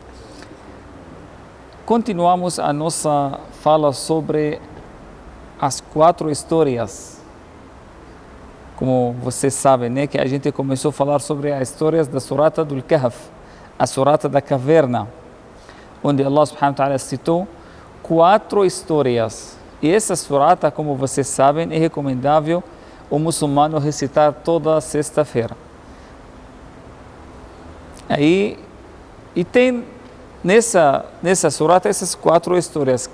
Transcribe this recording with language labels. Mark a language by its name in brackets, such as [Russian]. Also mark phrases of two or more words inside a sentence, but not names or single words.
[Portuguese] Continuamos a nossa fala sobre as 4 histórias. Como vocês sabem, né, que a gente começou a falar sobre as histórias da Surata do Kahf, a Surata da Caverna, onde [Arabic] الله سبحانه وتعالى [Portuguese] citou 4 histórias. E essa surata, como vocês sabem, é recomendável o muçulmano recitar toda sexta-feira. E tem nessa surata essas 4 histórias.